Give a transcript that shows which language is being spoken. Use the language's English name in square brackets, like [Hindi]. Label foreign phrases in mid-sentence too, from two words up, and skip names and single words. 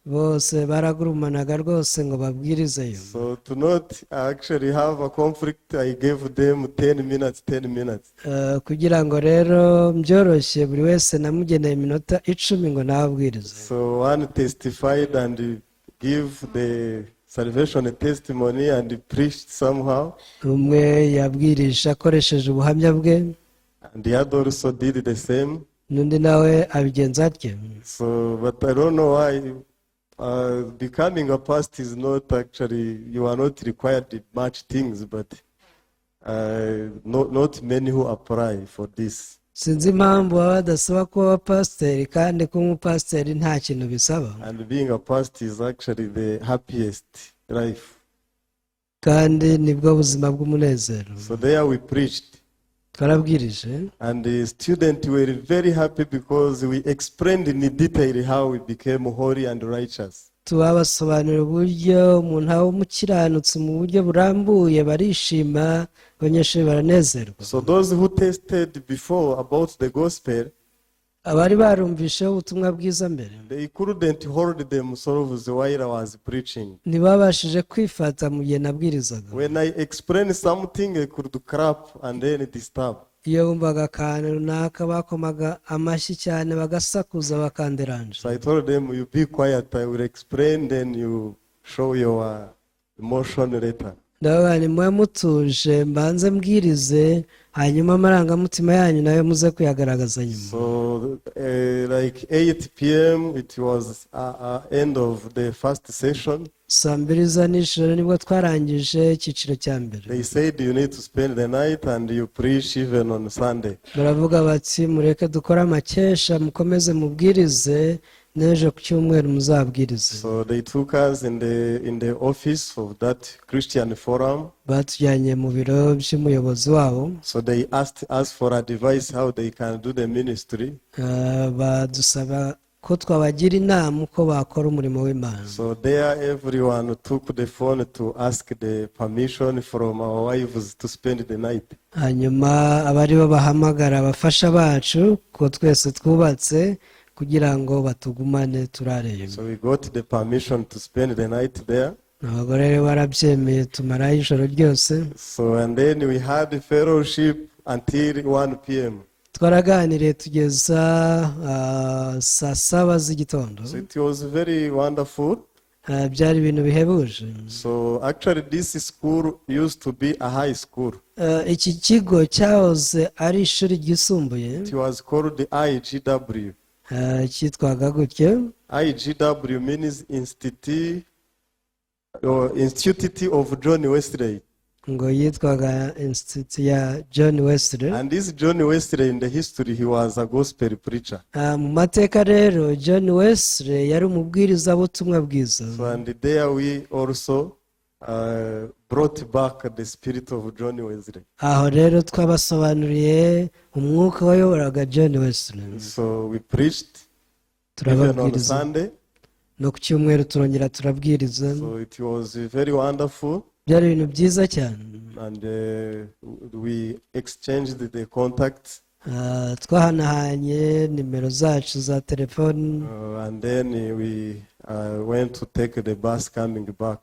[Kinyarwanda] bose baragurumanaga rwose ngo babwirizeyo. [English] So to not actually have a conflict, I gave them 10 minutes, 10 minutes. [Kinyarwanda] Kugira ngo rero byoroshye buri wese namugeneye iminota 10 ngo nababwirize. [English] So one testified and give the salvation testimony and preached somehow. [Kinyarwanda] Umwe yabwirije akoresheje ubuhamya bwe, [English] And the other also did the same. [Kinyarwanda] n'undi nawe abigenza atyo. [English] So, but I don't know why becoming a pastor is not actually, you are not required much things, but not many who apply for this. [Kinyarwanda] Sinzi impamvu baba badasaba kuba pasiteri kandi kuba umupasiteri nta kintu bisaba. [English] And being a pastor is actually the happiest life. [Kinyarwanda] Kandi nibwo buzima bw'umunezero. [English] So there we preached. [Kinyarwanda] Twarabwirije. [English] And the students were very happy because we explained in detail how we became holy and righteous. [Kinyarwanda] Tubabasobanurira uburyo umuntu aba umukiranutsi mu buryo burambuye, barishima, abanyeshuri baranezerwa. [English] So those who tested before about the gospel, [Kinyarwanda] abari barumvisheho ubutumwa bwiza mbere, [English] they couldn't hold themselves while I was preaching. [Kinyarwanda] ntibabashije kwifata mu gihe nabwirizaga. [English] When I explained something, I could clap and then disturb. [Kinyarwanda] Iyo bumvaga akantu runaka bakomaga amashyi cyane bagasakuza bakanderanje. [English] So I told them, you be quiet, I will explain, then you show your emotion later. [Kinyarwanda] Ndavuga nti mwe mutuje mbanze mbwirize, hanyuma amarangamutima yanyu nayo muze kuyagaragaza nyuma. [English] So like 8 p.m. it was end of the first session. [Kinyarwanda] Saa 2 za nijoro nibwo twarangije icyiciro cya mbere. [English] They said you need to spend the night and you preach even on Sunday. [Kinyarwanda] Baravuga bati mureke dukore amakesha mukomeze mubwirize, n'ejo ku cyumweru muzabwirize. [English] So they took us in the office of that Christian forum. [Kinyarwanda] Batujyanye mu biro by'umuyobozi wabo. [English] So they asked us for advice how they can do the ministry. [Kinyarwanda] Badusaba ko twabagira inama uko bakora umurimo w'Imana. [English] So there everyone took the phone to ask the permission from our wives to spend the night. [Kinyarwanda] Hanyuma abari bo bahamagara abafasha bacu ko twese twubatse kugira ngo batugumane turareyo. [English] So we got the permission to spend the night there. [Kinyarwanda] Abagore rero barabyemeye tumarayo ijoro ryose. [English] So and then we had fellowship until 1 p.m. [Kinyarwanda] Twaraganiriye tugeza saa 7 z'igitondo. [English] So it was very wonderful. [Kinyarwanda] Byari ibintu bihebuje. [English] So actually this school used to be a high school. [Kinyarwanda] Iki kigo cyahoze ari ishuri ryisumbuye. [English] It was called the IGW. [Kinyarwanda] Cyitwaga gutyo. [English] IGW means Institute of John Wesley. [Kinyarwanda] Ngo yitwaga Institute ya John Wesley. [English] And this John Wesley, in the history, he was a gospel preacher. [Kinyarwanda] Mu mateka rero John Wesley yari umubwiriza butumwa bwiza. [English] So and there we also brought back the spirit of John Wesley. [Kinyarwanda] Aho rero twabasobanuriye umwuka wayoboraga John Wesley. [English] So we preached even on Sunday. [Kinyarwanda] No ku cyumweru turongera turabwiriza. [English] So it was very wonderful. [Kinyarwanda] Byari ibintu byiza cyane. [English] And we exchanged the contacts. [Kinyarwanda] Twahanahanye nimero zacu za telefoni. [English] And then we went to take the bus coming back.